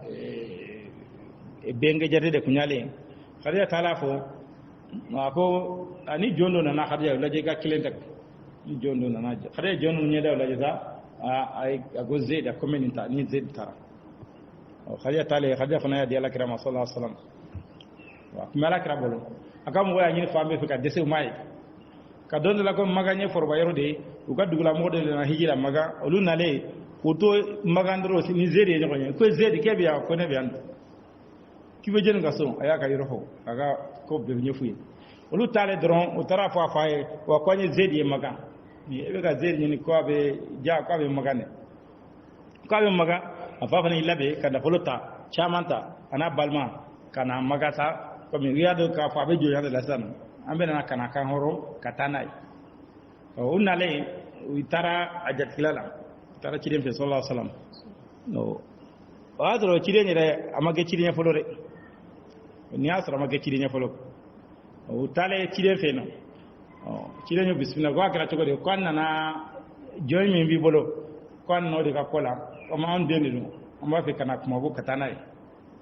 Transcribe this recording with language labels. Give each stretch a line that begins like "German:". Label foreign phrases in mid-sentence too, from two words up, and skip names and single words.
Bambara: benge jate de kun yalen Khadija taara fɔ a ko ani jɔn dɔ nana Khadija lajɛ ka kelen ta ni jɔn dɔ nana Khadija jɔn dɔ ɲɛda lajɛ sa a ko Zaid a ko min ta ni Zaid taara Khadija taale Khadija fana y'a di Alakira ma
Arabic: صلى الله عليه وسلم
Bambara: wa kuma Alakira bolo a ka mɔgɔ y'a ɲini fan bɛɛ fɛ ka dɛsɛ u ma ye ka dɔn dɔ la ko Magan ye foroba yɔrɔ de ye u ka dugula mɔgɔ de nana hiji la Magan olu nalen k'u to Magan dɔrɔn ni Zaid ye ɲɔgɔn ye ko Zaid k'e bɛ yan ko ne bɛ yan k'i bɛ jɛni ka so a y'a ka yɔrɔ fɔ a ka ko bɛɛ bɛ ɲɛf'u ye olu taalen dɔrɔn u taara fɔ a fa ye wa ko an ye Zaid ye Magan e bɛ ka Zaid ɲini ko a bɛ ja ko a bɛ Magan dɛ ko a bɛ Magan a fa fana y'i labɛn ka nafolo ta caman ta a n'a balima ka na Magan sa comme u y'a dɔn k'a fɔ a bɛ jɔnya de la sisan an bɛ na ka na kan hɔrɔn ka taa n'a ye u nalen u taara a jatigila la u taara ciden fɛ
Arabic: صلى الله عليه وسلم
Bambara: o y'a sɔrɔ ciden yɛrɛ a ma kɛ ciden ye fɔlɔ dɛ n'i y'a sɔrɔ a ma kɛ ciden ye fɔlɔ u taalen ciden fɛ yen nɔ ciden ye bisimila ko a kɛra cogo di ko an nana jɔn min b'i bolo ko an nana o de ka kɔ la komi anw den de don an b'a fɛ ka na kuma ko ka taa n'a ye ciden